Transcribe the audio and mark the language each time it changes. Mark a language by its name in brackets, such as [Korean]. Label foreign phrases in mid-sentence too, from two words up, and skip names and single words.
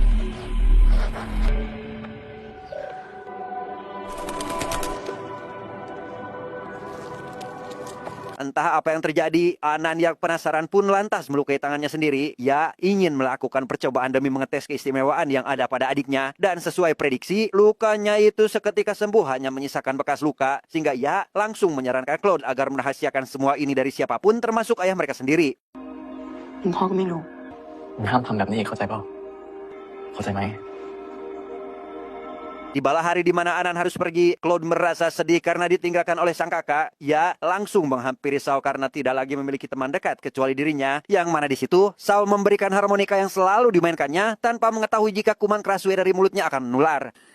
[Indonesian] Entah apa yang terjadi, Anan yang penasaran pun lantas melukai tangannya sendiri. Ia ingin melakukan percobaan demi mengetes keistimewaan yang ada pada adiknya. Dan sesuai prediksi, lukanya itu seketika sembuh hanya menyisakan bekas luka. Sehingga ia langsung menyarankan Claude agar merahasiakan semua ini dari siapapun termasuk ayah mereka sendiri. [Thai] คุณพ่อก็ไม่รู้ ห้ามทำแบบนี้อีกเข้าใจเปล่าเข้าใจไหม [Indonesian] Tibalah hari di mana Anan harus pergi, Claude merasa sedih karena ditinggalkan oleh sang kakak. Ia langsung menghampiri Sao karena tidak lagi memiliki teman dekat kecuali dirinya. Yang mana di situ, Sao memberikan harmonika yang selalu dimainkannya tanpa mengetahui jika kuman krasue dari mulutnya akan menular.